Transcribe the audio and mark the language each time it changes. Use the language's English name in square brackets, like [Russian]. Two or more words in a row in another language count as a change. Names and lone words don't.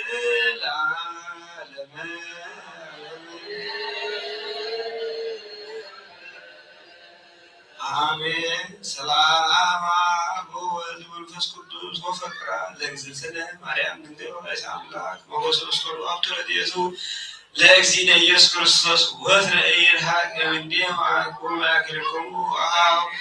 [Geez] ለዓለመ አሜን። ሰላም ወወልድ ወመንፈስ ቅዱስ ወፍቅር ለእግዝእትነ ማርያም ድንግል ወላዲተ አምላክ ወበሰለስቱ አሐዱ ረድኤቱ ለእግዚእነ ኢየሱስ ክርስቶስ ወትረ ኢይርሐቅ እምኔሁ ወአንክሙ ያክልክሙ አኀው